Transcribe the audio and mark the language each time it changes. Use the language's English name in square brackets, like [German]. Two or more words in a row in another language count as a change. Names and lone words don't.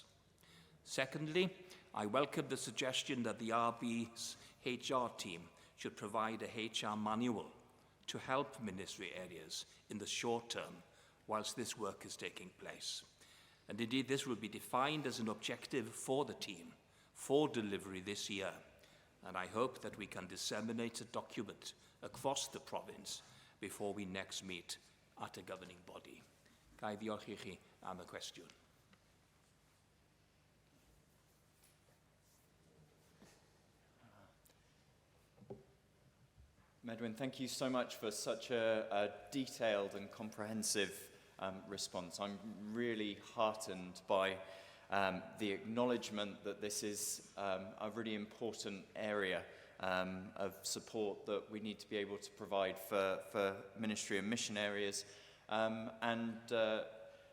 [English] Secondly, I welcome the suggestion that the RB's HR team should provide a HR manual to help ministry areas in the short term whilst this work is taking place. And indeed, this will be defined as an objective for the team for delivery this year. And I hope that we can disseminate a document across the province before we next meet at a governing body. [Welsh] Gai ddiolch I chi am y cwestiwn. [English] Medwyn, thank you so much for such a detailed and comprehensive response. I'm really heartened by the acknowledgement that this is a really important area of support that we need to be able to provide for ministry and mission areas.